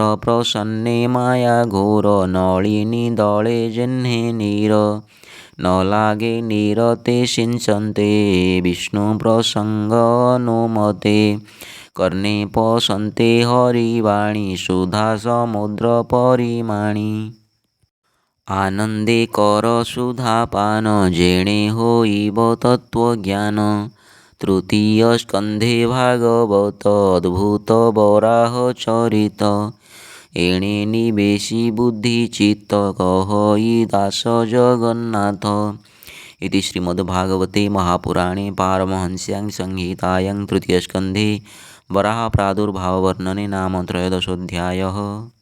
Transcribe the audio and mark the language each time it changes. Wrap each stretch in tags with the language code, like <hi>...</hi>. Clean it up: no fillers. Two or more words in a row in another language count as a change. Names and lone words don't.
<or>ପ୍ରସନ୍ନେ ମାୟା ଘୋର ନଳିନୀ ଦଳେ ଯେହ୍ନେ ନୀର ନ ଲାଗେ ନିରତେ ସିଞ୍ଚନ୍ତେ ବିଷ୍ଣୁ ପ୍ରସଙ୍ଗ ଅନୁମତେ କର୍ଣ୍ଣେ ପଶନ୍ତେ ହରିବାଣୀ ସୁଧା ସମୁଦ୍ର ପରିମାଣୀ ଆନନ୍ଦେ କର ସୁଧାପାନ ଯେଣେ ହୋଇବ ତତ୍ତ୍ୱଜ୍ଞାନ। ତୃତୀୟ ସ୍କନ୍ଧେ ଭାଗବତ ଅଦ୍ଭୁତ ବରାହ ଚରିତ ଏଣେ ନିବେଶି ବୁଦ୍ଧି ଚିତ୍ତ କହଇ ଦାସ ଜଗନ୍ନାଥ।</or> <sa>इति श्रीमद्भागवते महापुराणे पारमहंस्यां संहितायां तृतीयस्कन्धे वराहप्रादुर्भाववर्णने नाम त्रयोदशोऽध्यायः।</sa>